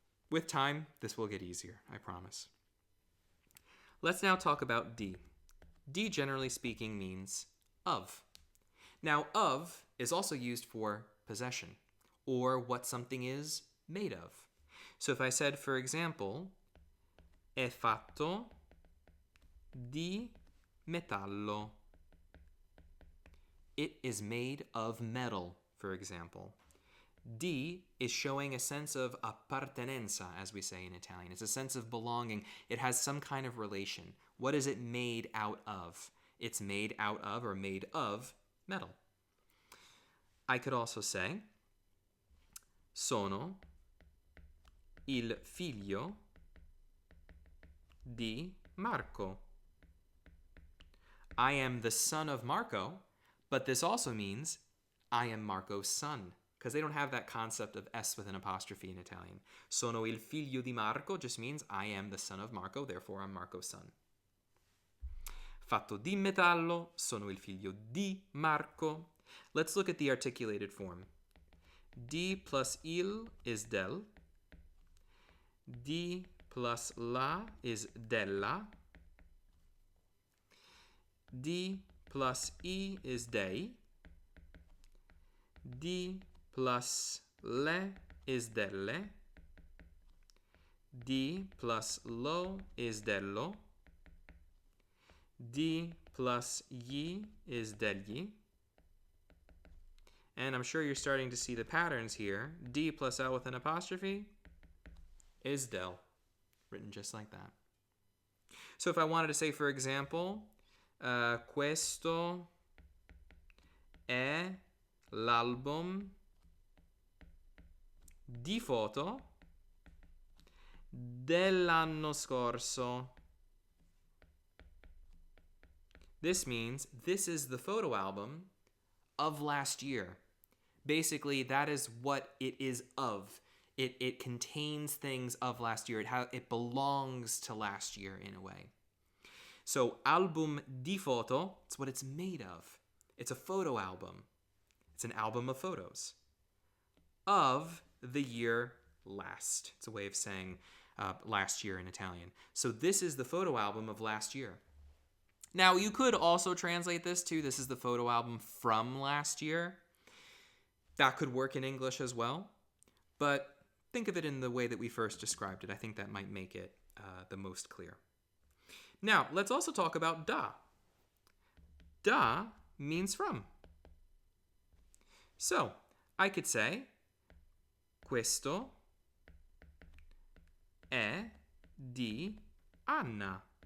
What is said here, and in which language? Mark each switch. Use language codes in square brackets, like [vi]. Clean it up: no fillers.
[en] With time, this will get easier, I promise. Let's now talk about di. Di, generally speaking, means of. Now, of is also used for possession, or what something is made of. So if I said, for example, è fatto di metallo. It is made of metal, for example. Di is showing a sense of appartenenza, as we say in Italian. It's a sense of belonging. It has some kind of relation. What is it made out of? It's made out of or made of metal. I could also say, [it] sono il figlio di Marco. [en] I am the son of Marco, but this also means I am Marco's son, because they don't have that concept of S with an apostrophe in Italian. [it] Sono il figlio di Marco [en] just means I am the son of Marco, therefore I'm Marco's son. [it] Fatto di metallo, sono il figlio di Marco. [en] Let's look at the articulated form. Di plus il is del. Di plus la is della. Di plus I is dei. Di plus le is delle. Di plus lo is dello. Di plus gli is degli. And I'm sure you're starting to see the patterns here. D plus L with an apostrophe is del, written just like that. So if I wanted to say, for example, [it] questo è l'album di foto dell'anno scorso. [en] This means this is the photo album of last year. Basically, that is what it is of. It contains things of last year. It belongs to last year in a way. So, [it] album di foto, [en] it's what it's made of. It's a photo album. It's an album of photos of the year last. It's a way of saying last year in Italian. So this is the photo album of last year. Now, you could also translate this to, this is the photo album from last year. That could work in English as well. But think of it in the way that we first described it. I think that might make it the most clear. Now, let's also talk about da. Da means from. So, I could say, [it] questo è di Anna.